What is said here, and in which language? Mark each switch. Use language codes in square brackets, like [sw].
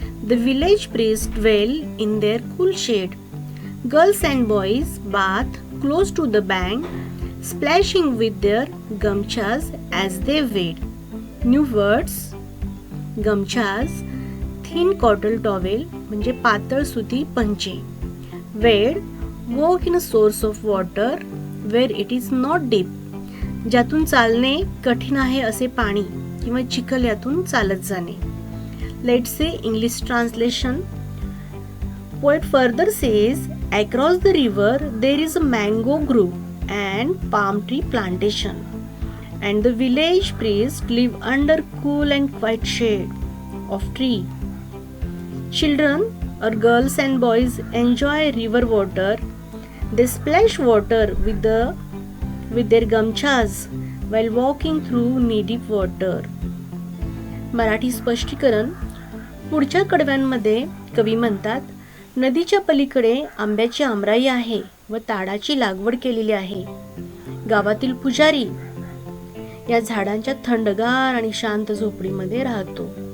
[en] The village priests dwell in their cool shade. Girls and boys bath close to the bank, splashing with their gamchas as they wade. New words, gamchas, thin cotton towel [mr] म्हणजे पातळ सुती पंचे. [en] Wade, walk in a source of water where it is not deep. [mr] ज्यातून चालणे कठीण आहे असे पाणी किंवा चिखल यातून चालत जाणे. [en] Let's say English translation. Poet further says, across the river there is a mango grove and palm tree plantation, and the village priests live under cool and quiet shade of tree. Children or girls and boys enjoy river water. They splash water with their gamchas. while walking through knee-deep water. [mr] Marathi स्पष्टीकरण. पुढच्या कडव्यांमध्ये कवी म्हणतात, नदीच्या पलीकडे आंब्याची आमराई आहे व ताडाची लागवड केलेली आहे. गावातील पुजारी या झाडांच्या थंडगार आणि शांत झोपडीमध्ये राहतो.